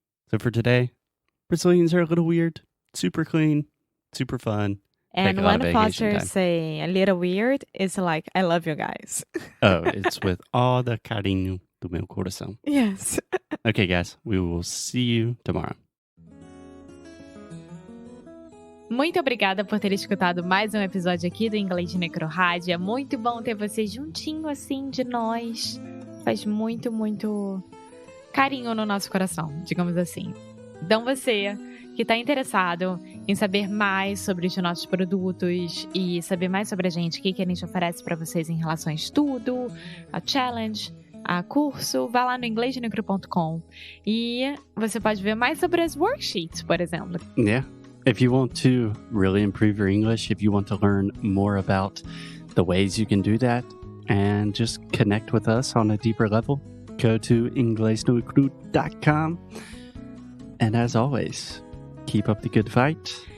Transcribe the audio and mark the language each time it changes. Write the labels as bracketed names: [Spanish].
[English] So for today, Brazilians are a little weird, super clean, super fun. And when Foster say a little weird, it's like, I love you guys. Oh, it's with all the [Portuguese] carinho do meu coração. [English] Yes. Okay, guys, we will see you tomorrow. [Portuguese] Muito obrigada por ter escutado mais um episódio aqui do Inglês de Necrorádio. É muito bom ter você juntinho assim de nós. Faz muito, muito carinho no nosso coração, digamos assim. Então você que está interessado em saber mais sobre os nossos produtos e saber mais sobre a gente, o que a gente oferece para vocês em relação a estudo, a challenge, a curso, vá lá no inglesdenecro.com e você pode ver mais sobre as worksheets, por exemplo. [English] Yeah. If you want to really improve your English, if you want to learn more about the ways you can do that and just connect with us on a deeper level, go to inglesnocru.com. And as always, keep up the good fight.